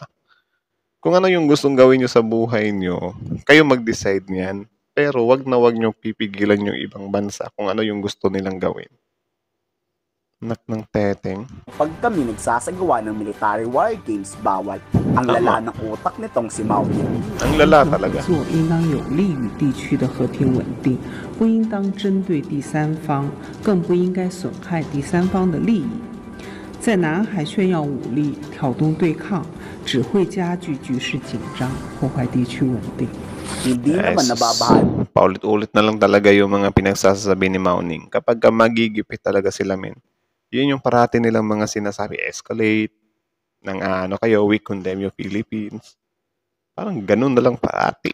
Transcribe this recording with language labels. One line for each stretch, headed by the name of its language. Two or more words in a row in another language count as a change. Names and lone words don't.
Filipino: Kung ano yung gustong gawin nyo sa buhay nyo, kayo mag-decide niyan. Pero wag nyo pipigilan yung ibang bansa kung ano yung gusto nilang gawin. Nak ng teteng. Pag kami nagsasagawa ng
English: military war games,
Filipino: bawal. Ang lala ng utak nitong si Mao. Ang lala talaga.
Chinese: 应当有利于地区的和平稳定，不应当针对第三方，更不应该损害第三方的利益。在南海炫耀武力、挑动对抗，只会加剧局势紧张，破坏地区稳定。
Filipino: Hindi naman nababahal. Paulit-ulit na lang talaga yung mga pinagsasabi ni Mauning. Kapag magigipit talaga sila, men. Yun yung parati nilang mga sinasabi, escalate, kayo,
English: we condemn
Filipino: yung Philippines. Parang ganun na lang parati.